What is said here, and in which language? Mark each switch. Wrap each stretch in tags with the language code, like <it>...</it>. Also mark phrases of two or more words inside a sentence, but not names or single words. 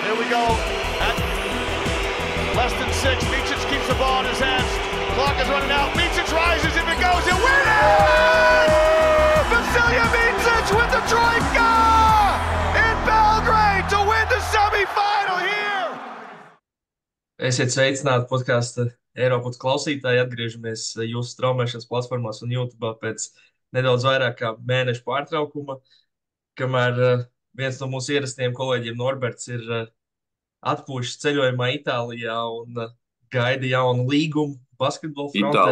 <en>go at less than 6. Micic keeps the ball in his hands. Clock is running out. Micic rises. If it goes, he'll win it! Vasilija Micic with the trojka in Belgrade to win the semifinal here!</en> <lv>Esiet sveicināti podkāstu Eiropas klausītāji. Atgriežamies jūsu straumēšanas platformās un YouTube pēc nedaudz vairāk kā mēneša pārtraukuma, kamēr viens no mūsu ierastajiem kolēģiem Norberts ir atpūšas ceļojumā Itālijā un gaida jaunu līgumu basketbola frontē.</lv>